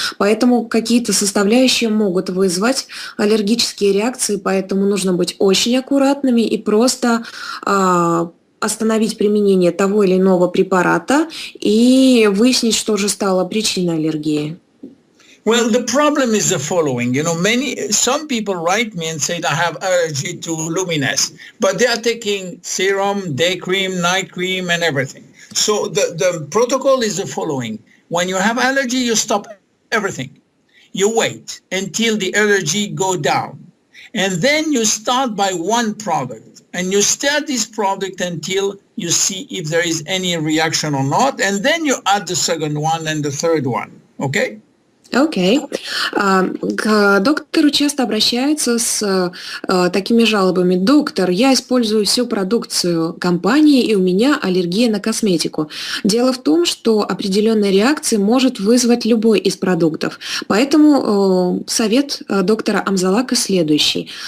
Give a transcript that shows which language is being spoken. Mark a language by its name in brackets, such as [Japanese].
[Russian] Поэтому какие-то составляющие могут вызвать аллергические реакции, поэтому нужно быть очень аккуратными и просто остановить применение того или иного препарата и выяснить, что же стало причиной аллергии. [English] Well, the problem is the following. You know, some people write me and say I have allergy to Luminesce, but they are taking serum, day cream, night cream, and everything. So the protocol is the following. When you have allergy, you stop everything. You wait until the allergy go down. And then you start by one product. And you start this product until you see if there is any reaction or not. And then you add the second one and the third one. Okay? [Russian] Окей. К доктору часто обращаются с такими жалобами. Доктор, я использую всю продукцию компании, и у меня аллергия на косметику. Дело в том, что определенная реакция может вызвать любой из продуктов. Поэтому совет доктора Амзаллага следующий.